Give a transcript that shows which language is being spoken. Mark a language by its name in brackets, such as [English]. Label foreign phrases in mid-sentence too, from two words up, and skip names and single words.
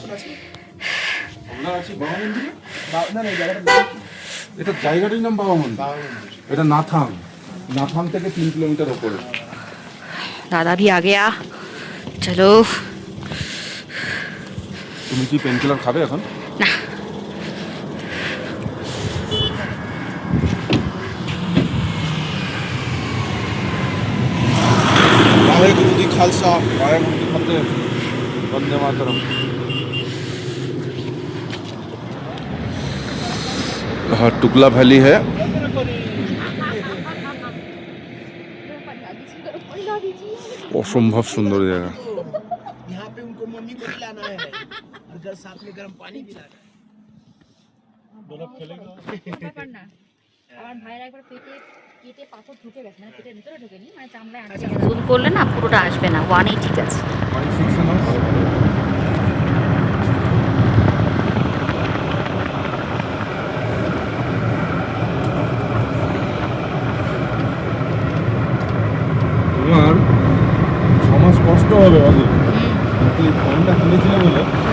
[Bangla] এটা জায়গাটার নাম বাবা মন্দির। এটা নাথাং, নাথাং থেকে 3 কিলোমিটার উপরে। [Hindi] दादा भी आगे आ चलो। [Bangla] তুমি কি পেনকিলার খাবে এখন? না, [Punjabi] ਵਾਹਿਗੁਰੂ ਜੀ ਖਾਲਸਾ ਵਾਹਿਗੁਰੂ ਜੀ ਫਤਿਹ, [Hindi] वंदे मातरम। हाँ, टुकला वैली है। असंभव सुंदर जगह। यहाँ पे उनको मम्मी को खिलाना है और घर साथ में गर्म पानी भी लाना है। [Bangla] জুম করলে না পুরোটা আসবে না, 1 ঠিক আছে। তোমার 6 মাস কষ্ট হবে অনেক, কিন্তু এই ফোনটা কিনেছিলে বলে